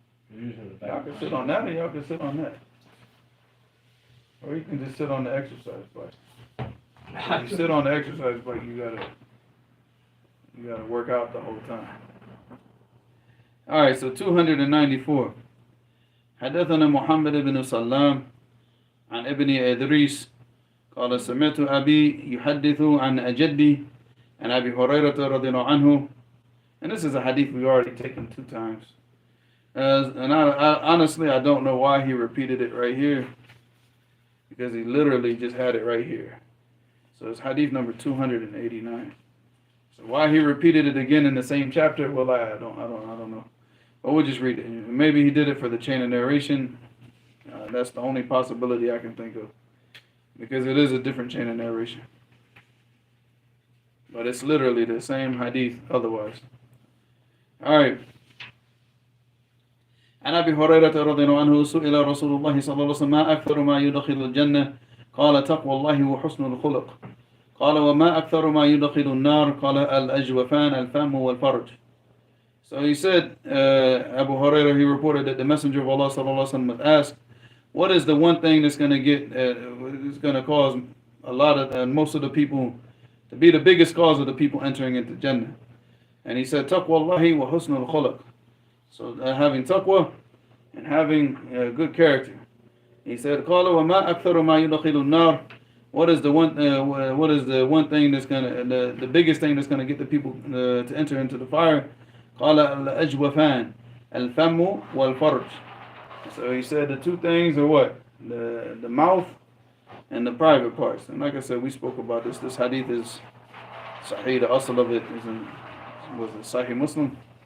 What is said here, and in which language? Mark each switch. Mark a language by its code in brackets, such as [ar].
[en] Y'all can sit on that or y'all can sit on that. Or you can just sit on the exercise bike. If you sit on the exercise bike, you gotta work out the whole time. Alright, so 294. [ar] حدثنا محمد بن سلام عن ابن إدريس قال سمعت أبي يحدث عن أجدي عن أبي هريرة رضي الله عنه. [en] And this is a hadith we've already taken 2 times. And I honestly, I don't know why he repeated it right here. Because he literally just had it right here. So it's hadith number 289. So why he repeated it again in the same chapter, well, I don't know. But we'll just read it. Maybe he did it for the chain of narration. That's the only possibility I can think of, because it is a different chain of narration. But it's literally the same hadith otherwise. Alright. [ar] عن أبي هريرة رضي الله عنه سئل رسول الله صلى الله عليه وسلم ما أكثر ما يدخل الجنة قال تقوى الله وحسن الخلق قال وما أكثر ما يدخل النار قال الأجوفان الفم والفرج. [en] So he said, Abu Hurairah, he reported that the Messenger of Allah sallallahu alaihi wasallam was asked, what is the one thing that's going to is going to cause a lot of most of the people to be the biggest cause of the people entering into Jannah? And he said, [ar] taqwa Allahi wa husnul khulq. [en] So having taqwa and having good character. He said, [ar] قال وما أكثر ما يدخل النار. [en] What is the one thing that's gonna the biggest thing that's gonna get the people to enter into the fire? [ar] قال الأجوفان الفم والفرج. [en] So he said the two things are what? The mouth and the private parts. And like I said, we spoke about this. This hadith is Sahih. The asl of it was it Sahih Muslim.